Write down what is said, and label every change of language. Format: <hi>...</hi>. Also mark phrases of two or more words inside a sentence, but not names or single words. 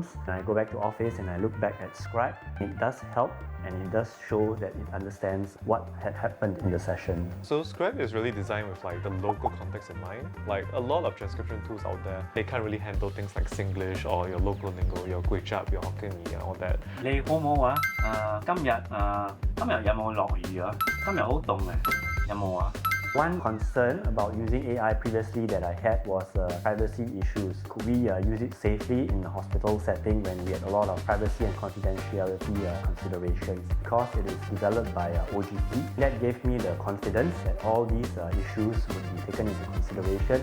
<en>And I go back to office and I look back at Scribe. It does help and it does show that it understands what had happened in the session. So Scribe is really designed with the local context in mind. A lot of transcription tools out there, they can't really handle things like Singlish or your local lingo, your Kway Chap, your Hokkien Mee, all that.</en> <yue>你好唔好啊？今日有冇落雨啊？今日好凍啊，有冇啊？</yue> <en>One concern about using AI previously that I had was privacy issues. Could we use it safely in a hospital setting when we had a lot of privacy and confidentiality considerations? Because it is developed by OGP, that gave me the confidence that all these issues would be taken into consideration.</en>